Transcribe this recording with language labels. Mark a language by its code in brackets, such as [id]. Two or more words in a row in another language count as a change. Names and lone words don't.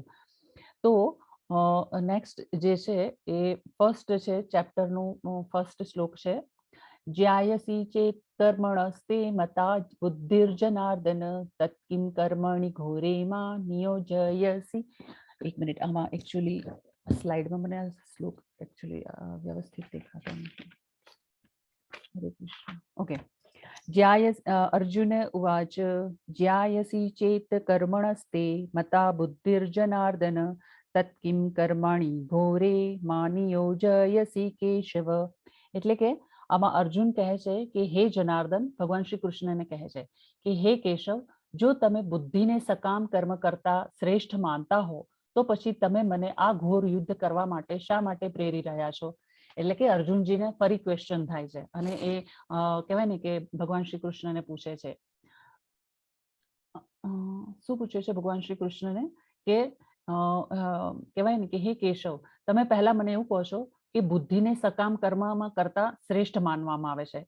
[gu] તો નેક્સ્ટ જે છે એ ફર્સ્ટ છે ચેપ્ટરનું ફર્સ્ટ શ્લોક છે, [sa] જ્યાયસી ચેત કર્મણસ્તે મતા બુદ્ધિર્જનાર્દન તત્કિમ કર્મણિ ઘોરે માં નિયોજયસી. [gu] એક મિનિટ, આમાં એકચ્યુઅલી સ્લાઇડમાં મને આ શ્લોક એકચ્યુઅલી વ્યવસ્થિત દેખાતો નથી. હરે કૃષ્ણ. ઓકે. [sa] अर्जुन उवाच ज्यायसि चेत् कर्मणस्ते मता बुद्धिर्जनार्दन तत्किं कर्माणि घोरे मानियोजयसि केशव. [gu] એટલે કે આમાં અર્જુન કહે છે કે હે જનાર્દન, ભગવાન શ્રી કૃષ્ણને કહે છે કે હે કેશવ, જો તમે બુદ્ધિને સકામ કર્મ કરતા શ્રેષ્ઠ માનતા હો તો પછી તમે મને આ ઘોર યુદ્ધ કરવા માટે શા માટે પ્રેરી રહ્યા છો. એટલે કે અર્જુનજીને ફરી ક્વેશ્ચન થાય છે અને એ કહેવાય ને કે ભગવાન શ્રી કૃષ્ણને પૂછે છે, શું પૂછે છે ભગવાન શ્રી કૃષ્ણને કે કહેવાય ને કે હે કેશવ, તમે પહેલા મને એવું કહો છો કે બુદ્ધિને સકામ કર્મમાં કરતા શ્રેષ્ઠ માનવામાં આવે છે.